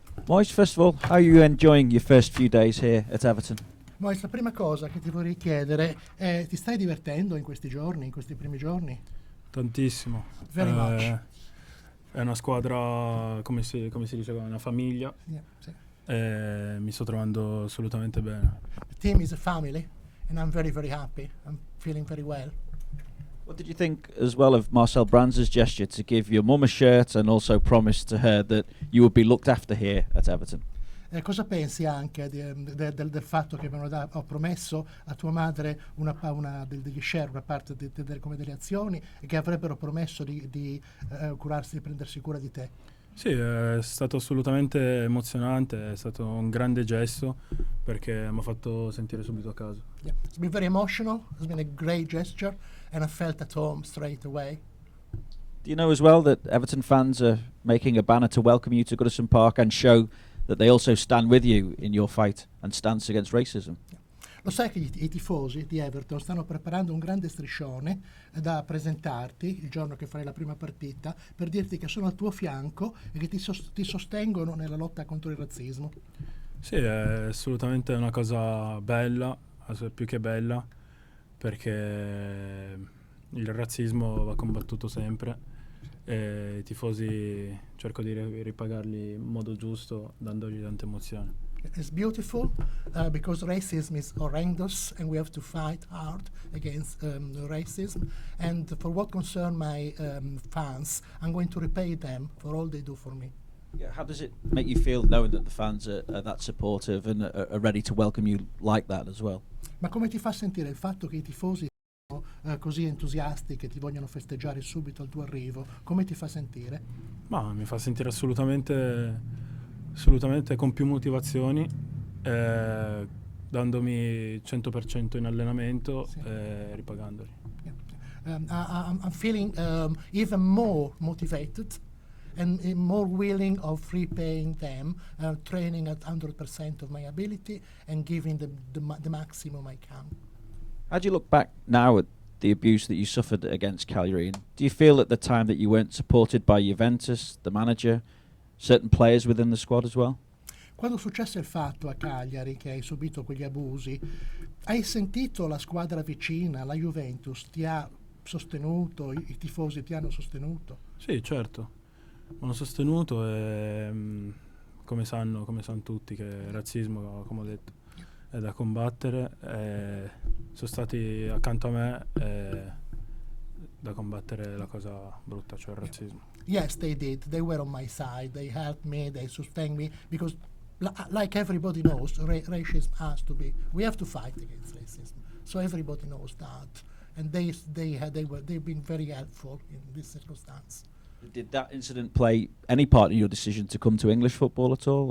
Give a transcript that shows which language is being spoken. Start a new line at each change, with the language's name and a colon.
English: Moise, first of all, how are you enjoying your first few days here at Everton?
Italian: Moise, la prima cosa che ti vorrei chiedere è: ti stai divertendo in questi giorni, in questi primi giorni? Tantissimo.
English: Very much.
Italian: È una squadra, come si dice, una famiglia. Yeah, sì. Mi sto trovando assolutamente bene.
English: The team is a family and I'm very, very happy. I'm feeling very well. What did you think as well of Marcel Brands' gesture to give your mum a shirt and also promise to her that you would be looked after here at Everton?
Italian: Cosa pensi anche del fatto che ho promesso a tua madre degli share, una parte come delle azioni, e che avrebbero promesso di curarsi, di prendersi cura di te? Sì, è stato assolutamente emozionante, è stato un grande gesto perché mi ha fatto sentire subito a casa. Yeah.
English: It's been very emotional, it's been a great gesture and I felt at home straight away. Do you know as well that Everton fans are making a banner to welcome you to Goodison Park and show that they also stand with you in your fight and stance against racism?
Italian: Lo sai che i tifosi di Everton stanno preparando un grande striscione da presentarti il giorno che farai la prima partita, per dirti che sono al tuo fianco e che ti sostengono nella lotta contro il razzismo. Sì, è assolutamente una cosa bella, più che bella, perché il razzismo va combattuto sempre e i tifosi cerco di ripagarli in modo giusto, dandogli tante emozioni.
English: It's beautiful because racism is horrendous and we have to fight hard against racism. And for what concern my fans, I'm going to repay them for all they do for me. Yeah, how does it make you feel knowing that the fans are that supportive and are ready to welcome you like that as well?
Italian: Ma come ti fa sentire il fatto che i tifosi siano così entusiasti, che ti vogliono festeggiare subito al tuo arrivo? Come ti fa sentire? Ma mi fa sentire assolutamente con più motivazioni, dandomi 100% in allenamento Sì. e ripagandoli.
English: I'm feeling even more motivated and more willing of repaying them, training at 100% of my ability and giving the maximum I can. How do you look back now at the abuse that you suffered against Cagliari? Do you feel at the time that you weren't supported by Juventus, the manager, certain players within the squad as well?
Italian: Quando successe il fatto a Cagliari che hai subito quegli abusi, hai sentito la squadra vicina, la Juventus, ti ha sostenuto, i tifosi ti hanno sostenuto? Sì, certo. Mi hanno sostenuto e come sanno tutti che il razzismo, come ho detto, è da combattere, e sono stati accanto a me da combattere la cosa brutta, cioè il razzismo.
English: Yes, they did. They were on my side. They helped me. They sustained me because, like everybody knows, racism has to be. We have to fight against racism. So everybody knows that, and they've been very helpful in this circumstance. Did that incident play any part in your decision to come to English football at all?